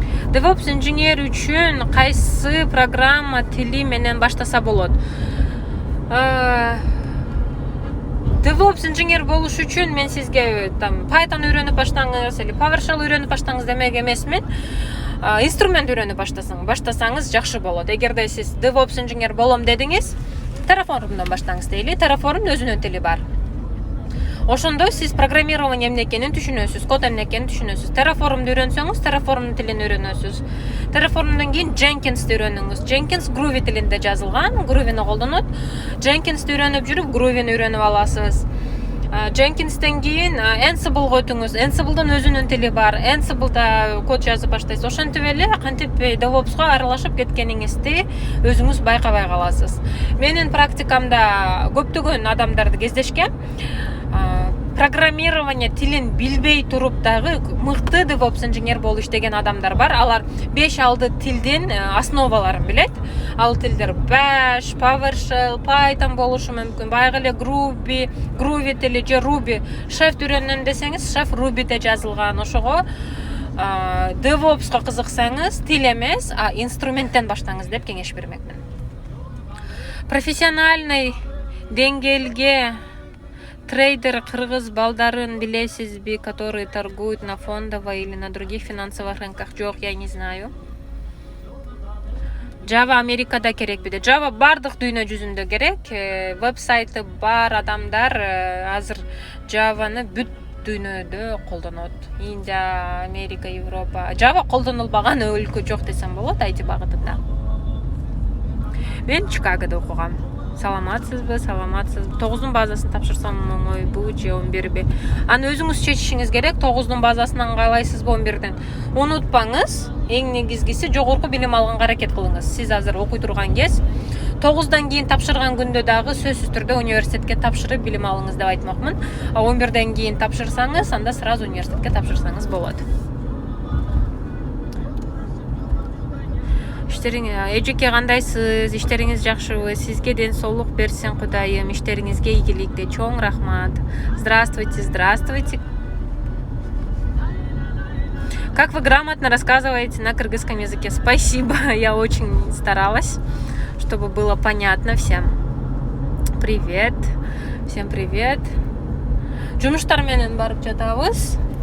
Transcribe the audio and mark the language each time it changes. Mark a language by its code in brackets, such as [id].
[ky] DevOps инженер үчүн кайсы программа тили менен баштаса болот? DevOps инженер болуш үчүн мен сизге Python үйрөнүп баштаңыз или PowerShell үйрөнүп баштаңыз демек эмесмин. Инструмент үйрөнүп баштасаңыз жакшы болот. Эгерде сиз DevOps инженер болом дедиңиз, Terraform'дан баштаңыз дейли. Terraform өзүнүн тили бар. Ошондо сиз программирование эмне экенин түшүнөсүз, код эмне экенин түшүнөсүз. Terraform'ду үйрөнсөңүз, Terraform'дун тилин үйрөнөсүз. Terraform'дан кийин Jenkins'ти үйрөнүңүз. Jenkins Groovy тилинде жазылган, Groovy'ни колдонот. Jenkins'ти үйрөнүп жүрүп, Groovy'ни үйрөнүп аласыз. Jenkins'тен кийин Ansible-го өтүңүз. Ansible'дын өзүнүн тили бар. Ansible'да код жазып баштайсыз. Ошентип эле кантип DevOps-ко аралашып кеткениңизди өзүңүз байкабай каласыз. Менин практикамда көптөгөн адамдарды кездешкем. Программирование тилин билбей туруп дагы мыкты DevOps инженер болуп иштеген адамдар бар. Алар 5-6 тилдин основаларын билет. Ал тилдер Bash, PowerShell, Python болушу мүмкүн. Байгы эле Groovy тили же Ruby. Chef үйрөнөм десеңиз, Chef Ruby'де жазылган. Ошого DevOps-ка кызыксаңыз, тил эмес, инструменттен баштаңыз деп кеңеш бермекмин. Профессиональный деңгээлге трейдер кыргыз балдарын билесизби, [ru] которые торгуют на фондовой или на других финансовых рынках? [ky] Жок, [ru] я не знаю. [ky] Java Америкада керек биде. Java бардык дүйнө жүзүндө керек. Веб-сайты бар адамдар азыр Java'ны бүт дүйнөдө колдонот. Индия, Америка, Европа. Java колдонулбаган өлкө жок десем болот IT багытында. Мен Чикагода окугам. Саламатсызбы? 9-дун базасын тапшырсам оңойбу же 11би? Аны өзүңүз чечишиңиз керек. 9-дун базасынан кайлайсызбы 11ден? Унутпаңыз, эң негизгиси жогорку билим алганга аракет кылыңыз. Сиз азыр окуй турган кез 9-дан кийин тапшырган күндө дагы сөзсүз түрдө университетке тапшырып билим алыңыз деп айтмакмын. 11-ден кийин тапшырсаңыз, анда сразу университетке тапшырсаңыз болот. Эжеке кандайсыз? Иштериңиз жакшыбы? Сизге ден соолук берсин Кудайым. Иштериңизге ийгиликте чоң рахмат. [ru] Здравствуйте, здравствуйте. Как вы грамотно рассказываете на кыргызском языке? Спасибо, я очень старалась, чтобы было понятно всем. Привет, всем привет. [ky] Жумуштар менен барып жатабыз.